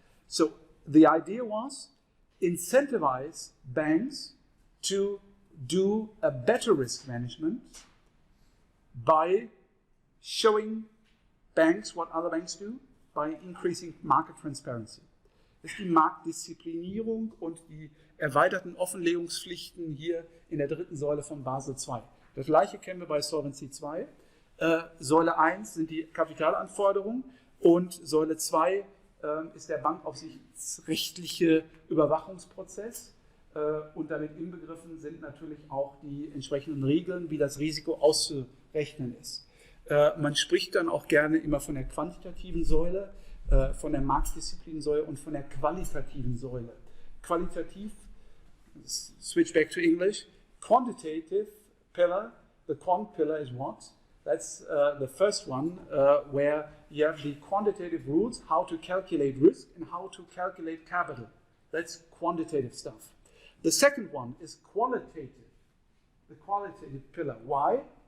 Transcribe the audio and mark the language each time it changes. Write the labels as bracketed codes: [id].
[en] So the idea was incentivize banks to do a better risk management by showing banks what other banks do, by increasing market transparency. [de] Das ist die Marktdisziplinierung und die erweiterten Offenlegungspflichten hier in der 3. Säule von Basel II. Das gleiche kennen wir bei Solvency II. Säule 1 sind die Kapitalanforderungen und Säule 2 ist der bankaufsichtsrechtliche Überwachungsprozess. Und damit inbegriffen sind natürlich auch die entsprechenden Regeln, wie das Risiko auszurechnen ist. Man spricht dann auch gerne immer von der quantitativen Säule, von der Marktdisziplinsäule und von der qualitativen Säule. [en] Qualitativ, switch back to English, quantitative pillar, the quant pillar is what? That's the first one where you have the quantitative rules, how to calculate risk and how to calculate capital. That's quantitative stuff. The second one is qualitative, the qualitative pillar. Why?